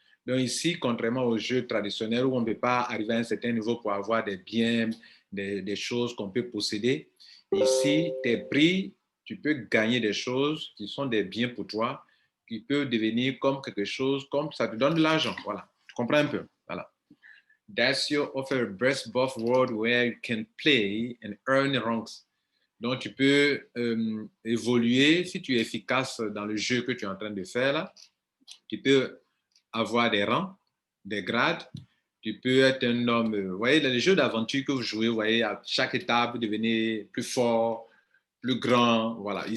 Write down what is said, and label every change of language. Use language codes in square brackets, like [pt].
[fr] Donc ici, contrairement aux jeux traditionnels où on ne peut pas arriver à un certain niveau pour avoir des biens, des choses qu'on peut posséder, ici, tes prix, tu peux gagner des choses qui sont des biens pour toi, qui peuvent devenir comme quelque chose, comme ça te donne de l'argent. Voilà, tu comprends un peu. Voilà. [en] Dacio offer a best both world where you can play and earn ranks. [fr] Donc, tu peux évoluer, si tu es efficace dans le jeu que tu es en train de faire, là, tu peux avoir des rangs, des grades, tu peux être un homme, vous voyez, dans les jeux d'aventure que vous jouez, vous voyez, à chaque étape, vous devenez plus fort, plus grand, voilà.